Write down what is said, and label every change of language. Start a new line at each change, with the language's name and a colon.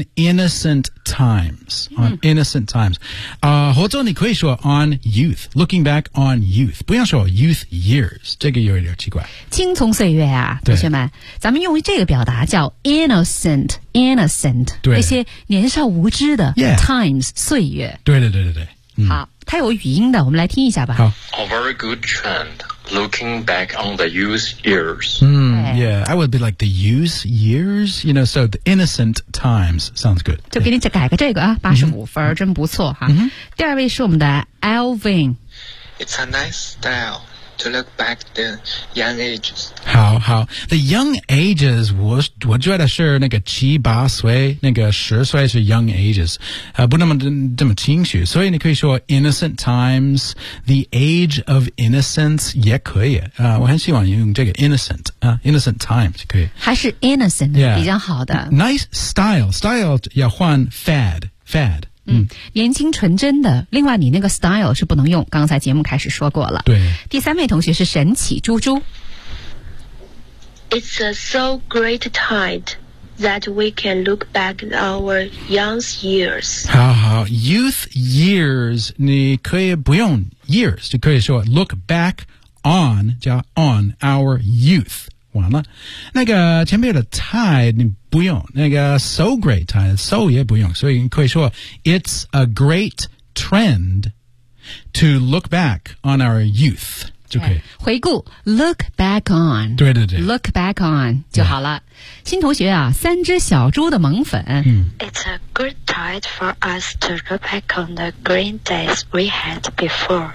English: On innocent times、
Chinese: 或者你可以说
English: on youth, looking back on youth,
Chinese: 不要说
English: youth years,
Chinese: 这个有点奇怪。青葱岁月啊，同学们，咱们用这个表达叫 innocent, 对，那些年少无知的 times,、
English: yeah.
Chinese: 岁月。对对对对对、嗯。好，它有语音的，我们来听一下吧。好。
English: A very good trend. Looking back on the youth years. Mm, yeah, I would be like the youth years, you know, so the innocent times sounds good.
Chinese: 就给你改个这个啊，85分、mm-hmm. 真不错哈。 Mm-hmm. 第二位是我们的 Alvin.
English: It's a nice style. To look back the young ages.
Chinese: 好好
English: The young ages,
Chinese: 我觉得是那个七八岁那个十岁是 young ages、不那么这么清楚所以你可以说
English: innocent times, the age of innocence
Chinese: 也可以、我很喜欢用这个 innocent,、innocent times 可以还是 innocent、
English: yeah.
Chinese: 比较好的
English: Nice style
Chinese: 要换 fad 嗯，年轻纯真的。另外，你那个 style 是不能用，刚才节目开始说过了。对。第三位同学是神奇猪猪。
English: It's a so great tide that we can look back our young years.
Chinese: 好好 ，youth years， 你可以不用 years， 就可以说
English: look back on
Chinese: 加
English: on our youth。
Chinese: 完了，那个前面的 tide 你不用，那个
English: so great tide so
Chinese: 也不用，所以你可以说
English: it's a great trend to look back on our youth
Chinese: 就可以回顾
English: look back on
Chinese: 对对对
English: look back on
Chinese: 就好了。新同学啊，三只小猪的萌粉、嗯、
English: ，It's a good tide for us to look back on the green days we had before。